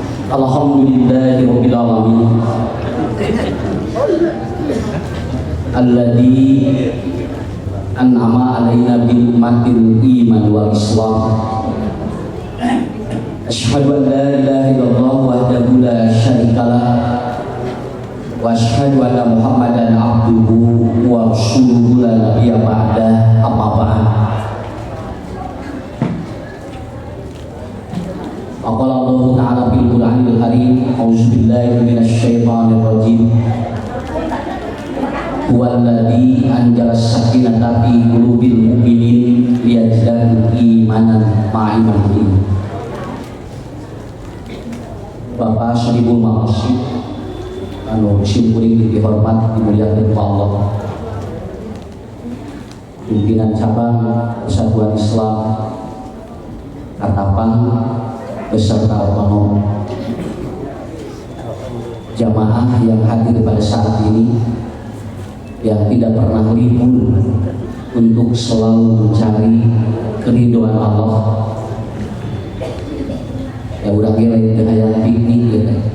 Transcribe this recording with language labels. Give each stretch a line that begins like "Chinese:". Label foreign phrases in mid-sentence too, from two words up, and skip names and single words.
Arabic: الحمد لله رب العالمين. الذي أنعم علينا بأمة الإيمان والإسلام. أشهد أن لا إله إلا الله وحده لا شريك له وأشهد أن محمدا عبده ورسوله لا نبي بعد. أما بعد. قال الله تعالى في القرآن الكريم، أعوذ بالله من الشيطان الرجيم. هو الذي أنزل السكينة في قلوب المؤمنين ليزدادوا إيمانا مع إيمانهم.
Indonesian: Bapak Syariful Maqsid
Sundanese: anu simkuring dihormat dimuliakeun ku Allah,
Indonesian: pimpinan cabang Persatuan Islam Katapang beserta otonom, jamaah yang hadir pada saat ini yang tidak pernah libur untuk selalu mencari keridhaan Allah. Ya udah kira itu kayak piknik gitu.